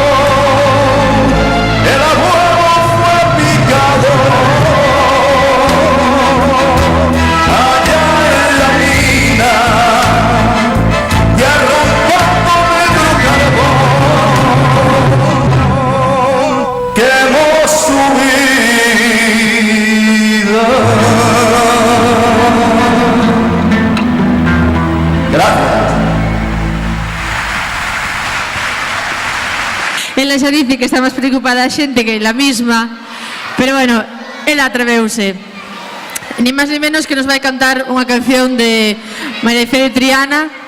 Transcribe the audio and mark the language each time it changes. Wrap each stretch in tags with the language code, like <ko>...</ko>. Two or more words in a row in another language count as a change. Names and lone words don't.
<es>El abuelo fue picador allá en la mina y arrancando negro carbón quemó su vida. Gracias.</es> <gl>Ela xa dice que está máis preocupada a xente que ela misma, pero bueno, ela atreveuse. Ni máis ni menos que nos vai cantar unha canción de María Fede Triana.</gl>